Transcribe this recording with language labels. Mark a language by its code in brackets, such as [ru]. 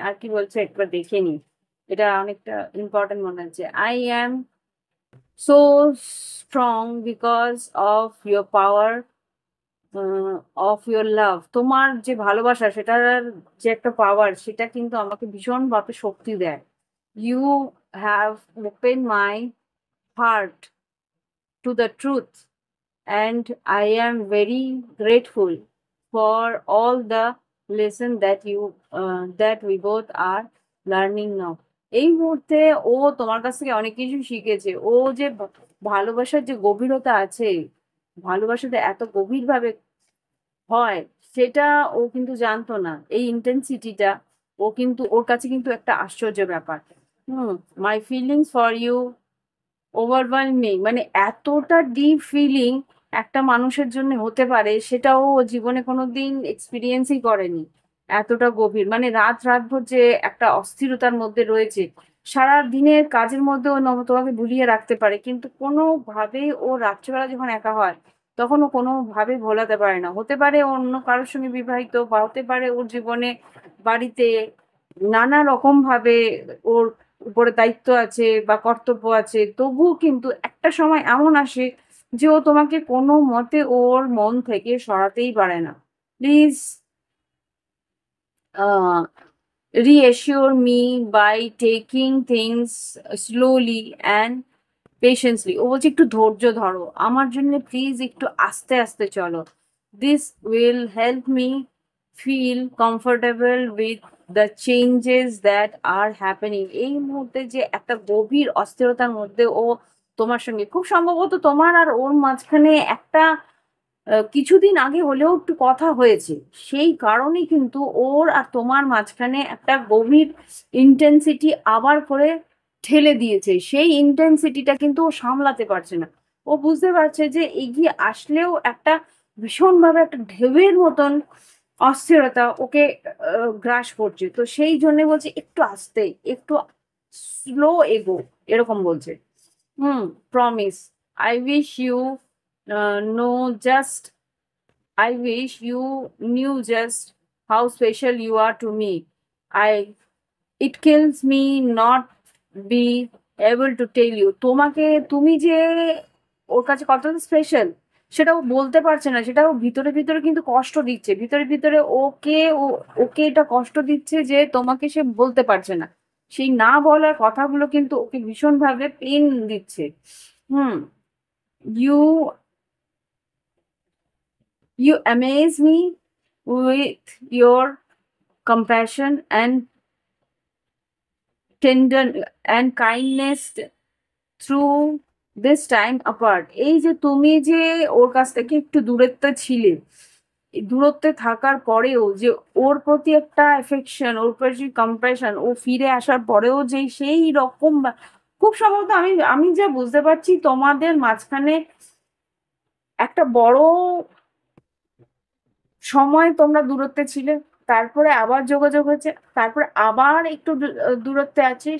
[bn] আর কি বলছে একবার দেখে নি, এটা অনেকটা ইম্পর্টেন্ট মনে হচ্ছে। [en] I am so strong because of your power of your love. [bn] তোমার যে ভালোবাসা সেটার যে একটা পাওয়ার, সেটা কিন্তু আমাকে ভীষণভাবে শক্তি দেয়। You have open my heart to the truth [en] and I am very grateful for all the lesson that we both are learning now. [bn] এই মুহূর্তে ও তোমার কাছ থেকে অনেক কিছু শিখেছে। ও যে ভালোবাসার যে গভীরতা আছে, ভালোবাসাতে এত গভীরভাবে হয় সেটা ও কিন্তু জানতো না। এই ইন্টেন্সিটিটা ও কিন্তু ওর কাছে কিন্তু একটা আশ্চর্য ব্যাপার। [en] my feelings for you overwhelming, [bn] মানে এতটা ডিপ ফিলিং একটা মানুষের জন্য হতে পারে সেটাও ও জীবনে কোনোদিন এক্সপিরিয়েন্সই করেনি। এতটা গভীর, মানে রাত রাত ভর যে একটা অস্থিরতার মধ্যে রয়েছে, সারা দিনের কাজের মধ্যে ও তোমাকে ভুলিয়ে রাখতে পারে, কিন্তু কোনোভাবেই ও রাত্রিবেলা যখন একা হয় তখন ও কোনোভাবে ভোলাতে পারে না। হতে পারে ও অন্য কারোর সঙ্গে বিবাহিত, বা হতে পারে ওর জীবনে বাড়িতে নানা রকম ভাবে ওর উপরে দায়িত্ব আছে বা কর্তব্য আছে, তবুও কিন্তু একটা সময় এমন আসে যে ও তোমাকে কোনো মতে ওর মন থেকে সরাতেই পারে না। [en] Please reassure me by taking things slowly and patiently. [bn] ও বলছে একটু ধৈর্য ধরো, আমার জন্য প্লিজ একটু আস্তে আস্তে চলো। [en] This will help me feel comfortable with the changes that are happening. [bn] এই মুহূর্তে যে একটা গভীর অস্থিরতার মধ্যে ও তোমার সঙ্গে, খুব সম্ভবত তোমার আর ওর মাঝখানে একটা কিছুদিন আগে হলেও একটু কথা হয়েছে, সেই কারণেই কিন্তু ওর আর তোমার মাঝখানে একটা গভীর ইন্টেন্সিটি আবার করে ঠেলে দিয়েছে। সেই ইন্টেন্সিটিটা কিন্তু ও সামলাতে পারছে না। ও বুঝতে পারছে যে এগিয়ে আসলেও একটা ভীষণভাবে একটা ঢেউয়ের মতন অস্থিরতা ওকে গ্রাস করছে। তো সেই জন্য বলছে একটু আস্তে, একটু স্লো এগো, এরকম বলছে। হুম। [en] Promise I wish you know just I wish you knew just how special you are to me. I It kills me not be able to tell you. [bn] তোমাকে, তুমি যে ওর কাছে কতটা স্পেশাল সেটাও বলতে পারছে না, সেটাও ভিতরে ভিতরে কিন্তু কষ্ট দিচ্ছে। ভিতরে ভিতরে ওকে এটা কষ্ট দিচ্ছে যে তোমাকে সে বলতে পারছে না। সেই না বলার কথাগুলো কিন্তু ওকে ভীষণভাবে পেন দিচ্ছে। হুম। [en] You You amaze me with your compassion and tender and kindness through this time apart. [bn] এই যে তুমি যে ওর কাছ থেকে একটু দূরত্বে ছিলে, এই দূরত্বে থাকার পরেও যে ওর প্রতি একটা অ্যাফেকশন, ওর প্রতি কম্প্যাশন, ও ফিরে আসার পরেও যে সেই রকম খুব সম্ভবত আমি আমি যা বুঝতে পারছি তোমাদের মাঝখানে একটা বড় সময় তোমরা দূরত্বে ছিলে, তারপরে আবার যোগাযোগ হয়েছে, তারপরে আবার একটু দূরত্বে আছে।